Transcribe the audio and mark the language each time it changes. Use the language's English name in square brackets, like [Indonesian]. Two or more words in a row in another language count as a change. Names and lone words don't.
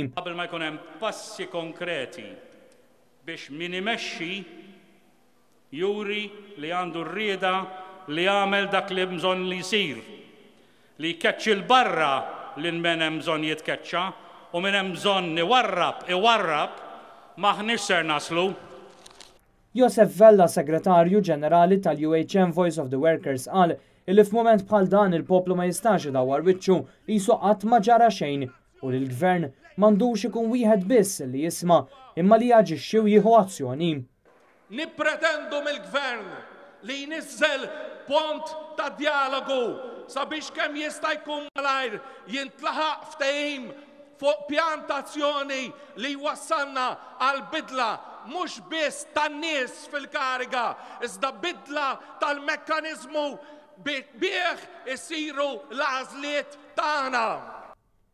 [Maltese] Qabel ma jkun hemm passi konkreti biex min imexxi juri li għandu rrieda li jagħmel dak li bżonn li jsir. Li jkeċċi l-barra li min hemm bżonn jitkeċċa u min hemm bżonn iwarrab maħniex ser naslu. Josef Vella, segretarju ġenerali tal-UHM Voice of the Workers, qal illi f'mument bħal dan il-poplu ma jistax idawwar wiċċu qisu qatt ma ġara xejn u li l-gvern m'għandux ikun wieħed biss li jisma' imma li jaġixxi u jieħu azzjoni. Nippretendu mill-gvern li jniżżel pont ta' dialogu sabiex kemm jista' jkun malajr jintlaħaq ftehim fuq pjantazzjoni li wassalna għal bidla mhux biss tan-nies fil-kariga, iżda bidla tal-mekkaniżmu bih isiru l-għażliet tagħna.